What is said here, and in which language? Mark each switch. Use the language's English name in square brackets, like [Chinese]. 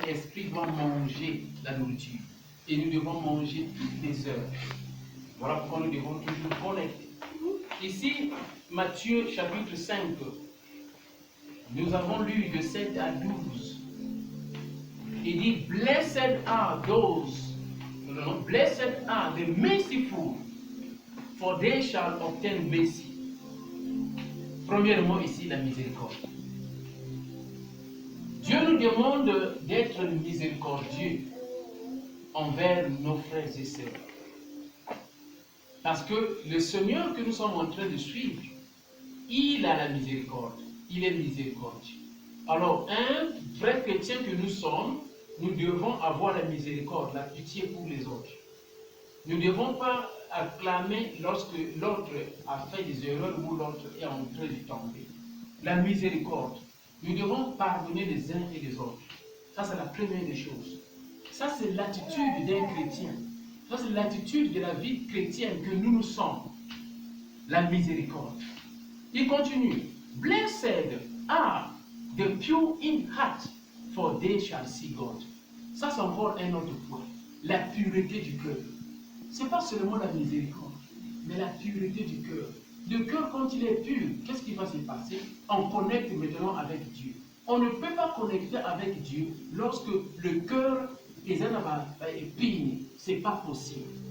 [French] esprit doit manger la nourriture. Et nous devons manger toutes les heures. Voilà pourquoi nous devons toujours connecter. Ici, Matthieu chapitre 5, nous avons lu de 7 à 12. [English] Il dit, Blessed are those, blessed are the merciful, for they shall obtain mercy. [French] Premièrement, ici, la miséricorde. Dieu nous demande d'être miséricordieux envers nos frères et sœurs. Parce que le Seigneur que nous sommes en train de suivre, il a la miséricorde. Il est miséricordieux. Alors, un vrai chrétien que nous sommes, nous devons avoir la miséricorde, la pitié pour les autres. Nous ne devons pas acclamer lorsque l'autre a fait des erreurs ou l'autre est en train de tomber. La miséricorde. Nous devons pardonner les uns et les autres. Ça, c'est la première des choses. Ça, c'est l'attitude d'un chrétien. Ça, c'est l'attitude de la vie chrétienne que nous sommes. La miséricorde. Il continue. [English] Blessed are the pure in heart, for they shall see God. [French] Ça, c'est encore un autre point. La pureté du cœur. Ce n'est pas seulement la miséricorde, mais la pureté du cœur. Le cœur, quand il est pur, qu'est-ce qui va se passer? On connecte maintenant avec Dieu. On ne peut pas connecter avec Dieu lorsque le cœur est épine. Ce n'est pas possible.